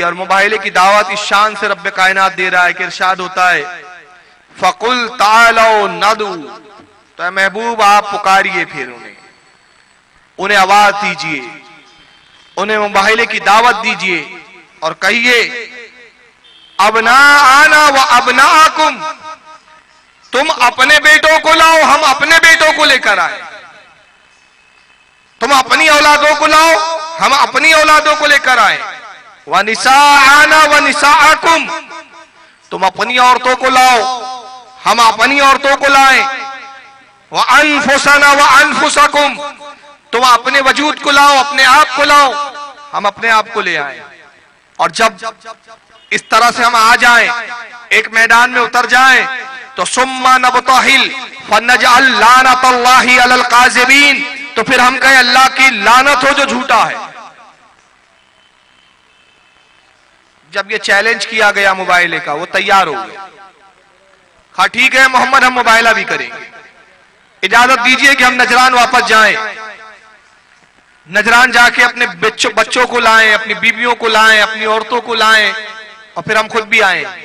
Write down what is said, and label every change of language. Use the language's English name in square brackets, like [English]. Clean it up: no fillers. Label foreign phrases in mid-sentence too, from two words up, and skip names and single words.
[Hindi] और मुबाहिले की दावत इस शान से रब्बे कायनात दे रहा है कि इरशाद होता है [Arabic] فقل تعالوا ندع, [Hindi] तो महबूब आप पुकारिए, फिर उन्हें आवाज दीजिए, उन्हें मुबाहिले की दावत दीजिए और कहिए [Arabic] أبناءنا وأبناءكم, [Hindi] तुम अपने बेटों को लाओ, हम अपने बेटों को लेकर आए। तुम अपनी औलादों को लाओ, हम अपनी औलादों को लेकर आए। [Arabic] ونساءنا ونساءكم, [Hindi] तुम अपनी औरतों को लाओ, हम अपनी औरतों को लाएं। [Arabic] وأنفسنا وأنفسكم, [Hindi] तुम अपने वजूद को लाओ, अपने आप को लाओ, हम अपने आप को ले आए। और जब इस तरह से हम आ जाएं, एक मैदान में उतर जाएं, तो [Arabic] ثم نبتهل فنجعل لعنة الله على الكاذبين, [Hindi] तो फिर हम कहें अल्लाह की लानत हो जो झूठा है। जब ये चैलेंज किया गया मुबाहिले का, वो तैयार हो गए। हाँ ठीक है मोहम्मद, हम मुबाहिला भी करेंगे, इजाजत दीजिए कि हम नजरान वापस जाएं, नजरान जाके अपने बच्चों को लाएं, अपनी बीवियों को लाएं, अपनी औरतों को लाएं, और फिर हम खुद भी आए।